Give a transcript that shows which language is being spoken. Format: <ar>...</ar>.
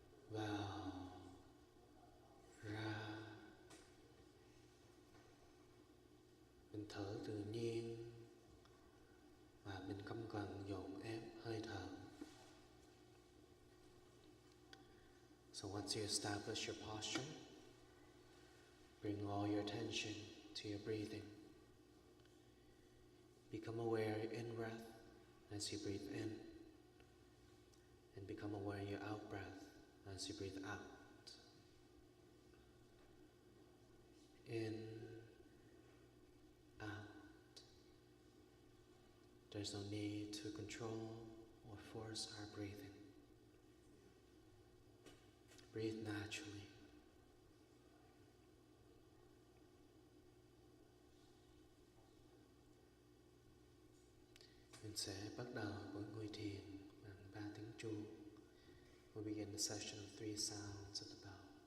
<vi>Vào, ra. Mình thở tự nhiên và mình không cần dồn ép hơi thở.</vi> <en>So once you establish your posture, bring all your attention to your breathing. Become aware of your in-breath as you breathe in, and become aware of your out-breath as you breathe out. In, out. There's no need to control or force our breathing. Breathe naturally.</en> <vi>Mình sẽ bắt đầu với ngồi thiền bằng 3 tiếng chuông.</vi> <en>We'll begin the session of 3 sounds of the bell.</en>